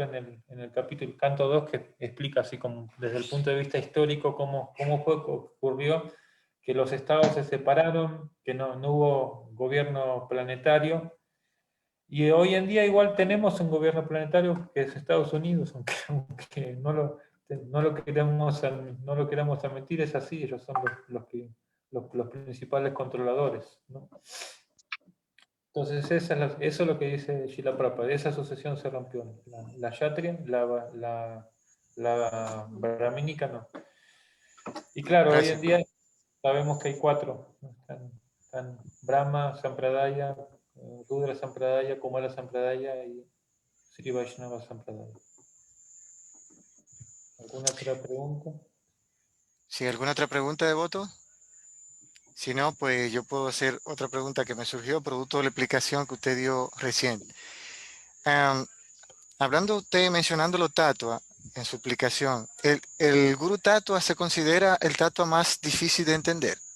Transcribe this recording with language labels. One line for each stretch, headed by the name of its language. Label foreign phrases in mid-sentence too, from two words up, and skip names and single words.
Spanish: en el capítulo canto 2 que explica así como desde el punto de vista histórico cómo ocurrió que los estados se separaron, que no hubo gobierno planetario, y hoy en día igual tenemos un gobierno planetario que es Estados Unidos, aunque no lo queramos admitir, es así, ellos son los principales controladores, ¿no? Entonces eso es lo que dice Srila Prabhupada, esa sucesión se rompió, la yatria, la brahmínica no. Y claro, hoy en día sabemos que hay 4, ¿no? Están Brahma, Sampradaya, Rudra Sampradaya, Kumara Sampradaya y Sri Vaishnava Sampradaya. ¿Alguna otra pregunta? ¿Sí, alguna otra pregunta, devoto? Si no, pues yo puedo hacer otra pregunta que me surgió producto de la explicación que usted dio recién. Hablando usted, mencionando los tatua en su explicación, ¿el Guru Tatua se considera el tatua más difícil de entender?